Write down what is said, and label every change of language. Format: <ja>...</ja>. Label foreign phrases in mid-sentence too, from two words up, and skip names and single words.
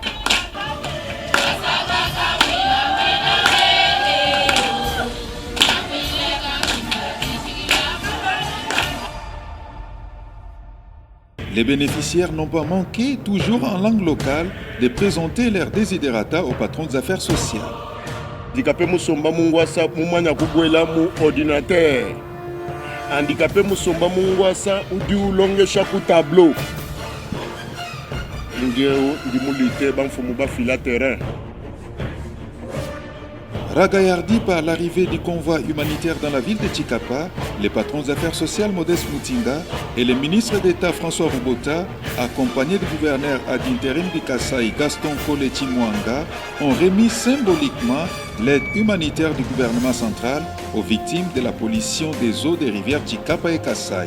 <fr>Les bénéficiaires n'ont pas manqué, toujours en langue locale, de présenter leurs desiderata aux patrons des affaires sociales.</fr> <lua>Handicapé musomba mungwasa mumanya kubwela mu ordinateur. Handicapé musomba mungwasa udi ulongesha ku tableau. Ngeo ndimulite bamfumu ba fila terrain.</lua> <fr>Ragaillardi par l'arrivée du convoi humanitaire dans la ville de Chikapa, les patrons des affaires sociales Modeste Mutinga et le ministre d'État François Rubota, accompagnés du gouverneur ad interim du Kasaï Gaston Koleti Mwanga, ont remis symboliquement l'aide humanitaire du gouvernement central aux victimes de la pollution des eaux des rivières Chikapa et Kasaï.</fr>